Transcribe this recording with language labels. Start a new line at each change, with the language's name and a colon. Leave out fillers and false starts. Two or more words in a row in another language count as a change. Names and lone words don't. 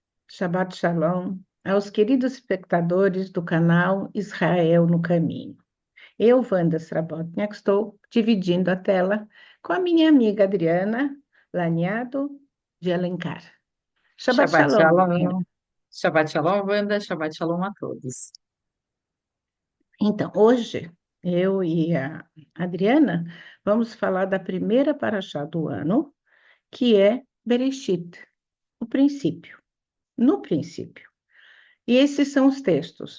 Hebrew: שבת שלום
Portuguese: aos queridos espectadores do canal Israel no Caminho. Eu, Wanda Srabotniak, estou dividindo a tela com a minha amiga Adriana Laniado de Alencar. Shabbat Shabbat Shalom, Adriana.
Hebrew: שלום. שבת שלום, Wanda. שבת שלום
Portuguese: a todos. Então, hoje, eu e a Adriana vamos falar da primeira paraxá do ano, que é Bereshit, o princípio, no princípio. E esses são os textos.